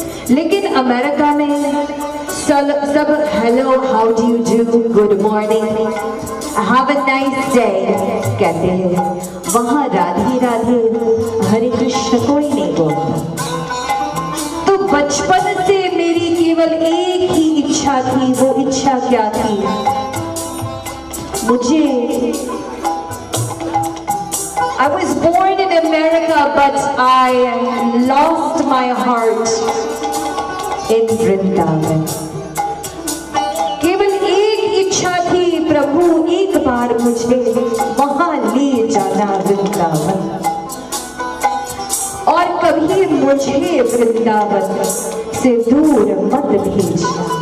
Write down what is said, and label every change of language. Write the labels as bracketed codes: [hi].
[hi] लेकिन अमेरिका में सब [en] hello, how do you do, good morning, have a nice day [hi] कहते हैं। वहां राधे राधे हरे कृष्ण कोई नहीं बोलता। तो बचपन से मेरी केवल एक ही इच्छा थी। वो इच्छा क्या थी? [en] मुझे I was born in America, but I lost my heart in Vrindavan। [hi] केवल एक इच्छा थी, प्रभु एक बार मुझे वहां ले जाना वृंदावन, और कभी मुझे वृंदावन से दूर मत भेजना।